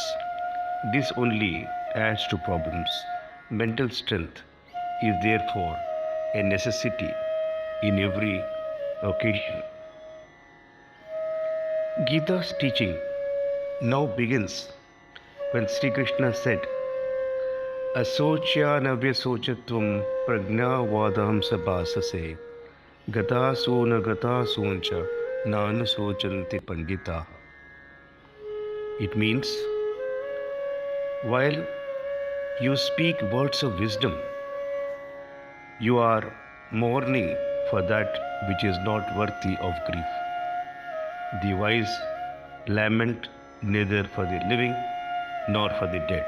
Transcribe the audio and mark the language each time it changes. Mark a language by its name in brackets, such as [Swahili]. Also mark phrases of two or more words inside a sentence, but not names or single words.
[English] This only adds to problems. Mental strength is therefore a necessity in every occasion. Gita's teaching now begins when Sri Krishna said, [Sanskrit] अशोच्यानन्वशोचस्त्वं प्रज्ञावादांश्च भाषसे गतासूनगतासूंश्च नानुशोचन्ति पण्डिताः. [English] It means, while you speak words of wisdom, you are mourning for that which is not worthy of grief. The wise lament neither for the living nor for the dead.